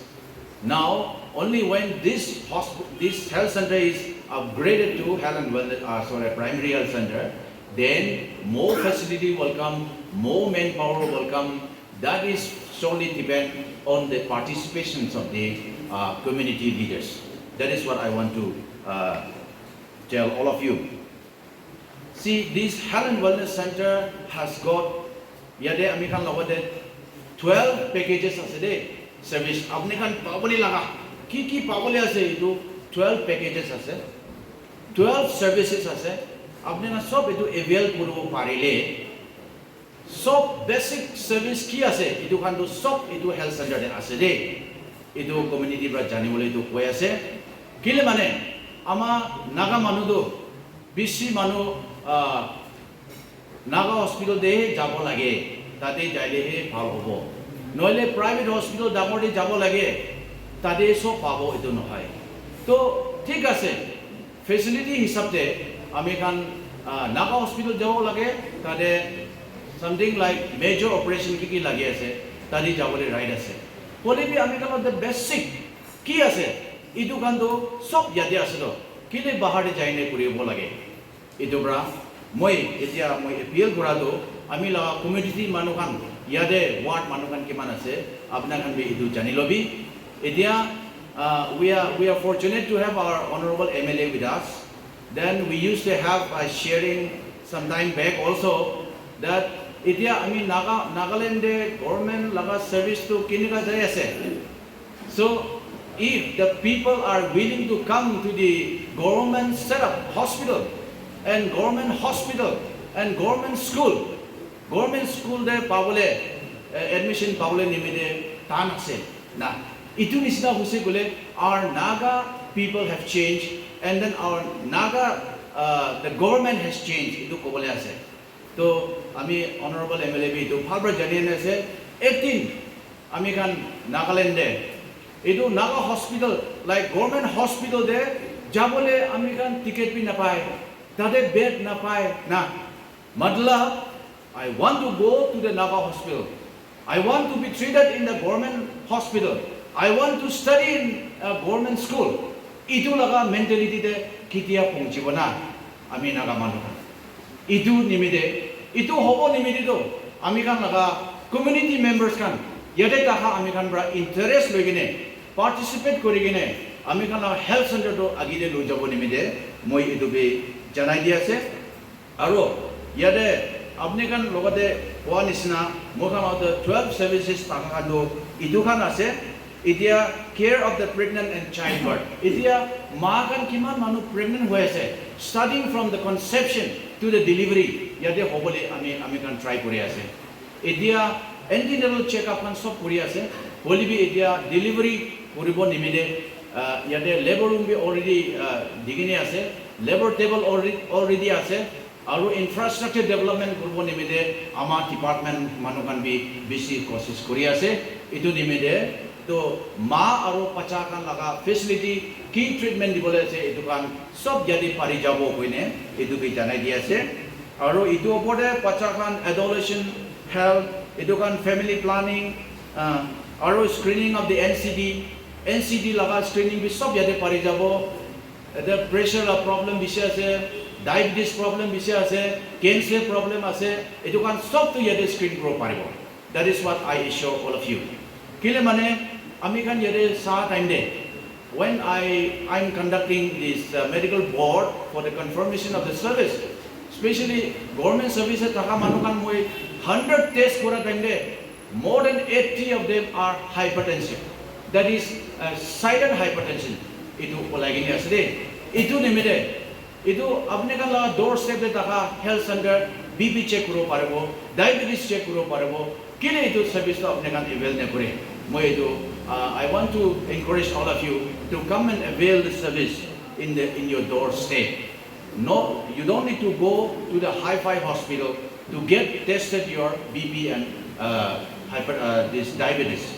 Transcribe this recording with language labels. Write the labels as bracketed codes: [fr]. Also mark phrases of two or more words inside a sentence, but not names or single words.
[en] Now, only when this health center is upgraded to Health and Wellness, primary health center, then more facility will come, more manpower will come. That is solely depend on the participations of the community leaders. That is what I want to tell all of you. See, this Health and Wellness Center has got, [nag] yade amikan logode 12 packages ase service. Apnikan paboli laga. Ki paboli ase itu 12 packages ase. 12 services ase. Apnikan sob itu avail kuru parile. Sob [en] basic service [nag] ki ase. Itu kan tu sob itu health center de ase de. Itu community bra jani bole itu koi ase. Kile mane ama naga manu do bisi manu Naga hospital de jabo lage, tade jaile he bhal hobo. Noile [en] private hospital [nag] damode jabo lage, tade so pabo itu no hai. To thik ase, facility hisab de amikan Naga hospital jabo lage, tade [en] something like major operation [nag] ki lage ase, tade jabole right ase. Pole bi amikan [en] the basic [nag] ki ase, itu kan do sob yade ase do. Kile bahar de jaine kuribo lage. Itu bra moi etia moi appeal korado ami la community manukan yade ward manukan kiman ase apna kan be itu jani lobi etia [en] we are fortunate to have our honorable MLA with us. Then we used to have a sharing some time back also that [nag] etia ami Nagaland de government laga service to kinika jai ase. [en] So if the people are willing to come to the government setup hospital and government hospital and government school [nag] de pabole [en] admission [nag] pabole nimide tan ase na itu nisna huse gole [en] our Naga people have changed and then our Naga the government has changed [nag] itu kobole ase to ami [en] honorable MLA [nag] bi itu bhalbra jani ase 18 ami kan Nagaland de itu Naga hospital like [en] government hospital [nag] de jabole ami kan ticket bi napai tade bed na pai na madla [en] I want to go to the Naga hospital. I want to be treated in the government hospital. I want to study in a government school. [nag] Itu laga mentality de kitia pongchibona ami Naga manukan. Itu nimide itu hobo nimide do ami kan laga [en] community members [nag] kan yade taha ami kan bra interest logine participate korigine ami kan [en] health center [nag] do agide lo jabo nimide moi itu be janai di ase aro yade apne kan logate koa nisna mokan [en] of the 12 services [nag] takakando itu kan ase itia [en] care of the pregnant and childbirth [nag] itia ma kan kiman manu pregnant hoy ase starting [en] from the conception to the delivery [nag] yade hobole ami kan try kori ase itia [en] antenatal check up [nag] kan sob kori ase holibi itia delivery koribo nimide yade [en] labor room [nag] be already digine ase [en] labor table [nag] already ase aru infrastructure development kurbo nimide ama department manukan bi bisi kosis kori ase itu nimide to ma aru pacha kan laga facility ki treatment dibole ase itu kan sob jadi pari jabo koine itu bi janai di ase aru itu opode pacha kan [en] adolescent health [nag] itu kan [en] family planning [nag] aru [en] screening of the [nag] NCD laga screening bi sob jadi pari jabo the [en] pressure problem [nag] bishe ase [en] diabetes problem [nag] bishe ase [en] cancer problem [nag] ase etu kan sob to yede screen pro paribo [en] that is what I assure all of you [nag] kile mane ami kan yede sa time de [en] when I'm conducting this medical board for the confirmation of the service [nag] especially [en] government services [nag] taka manukan moi 100 tests kora time de [en] more than 80 of them are hypertension that is silent hypertension [nag] itu lagi ni asde itu nimide itu apne kan la doorstep de taka [en] health center BP check [nag] kuro parebo [en] diabetes check [nag] kuro parebo kile itu service to apne kan avail ne kore moi itu [en] I want to encourage all of you to come and avail the service in your doorstep. No, you don't need to go to the Hi-Fi hospital to get tested your BP and this diabetes.